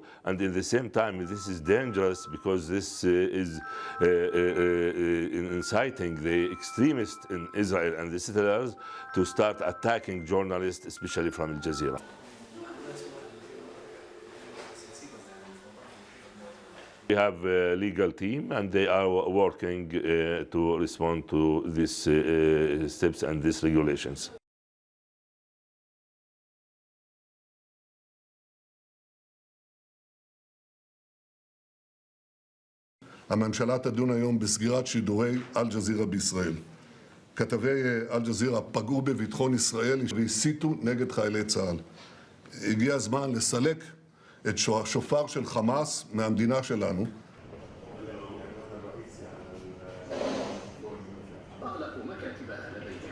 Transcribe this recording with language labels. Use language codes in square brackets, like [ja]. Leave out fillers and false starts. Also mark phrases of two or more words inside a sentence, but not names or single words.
[en] And at the same time, this is dangerous because this is inciting the extremists in Israel and the settlers to start attacking journalists, especially from Al Jazeera. We have a legal team and they are working to respond to these steps and these regulations. [he] הממשלה תדון היום בסגירת שידורי אל-ג'זירה בישראל. כתבי אל-ג'זירה פגעו בביטחון ישראל והסיתו נגד חיילי צה"ל. הגיע הזמן לסלק את השופר של חמאס מהמדינה שלנו. [ar] أغلقوا مكاتبها لديهم.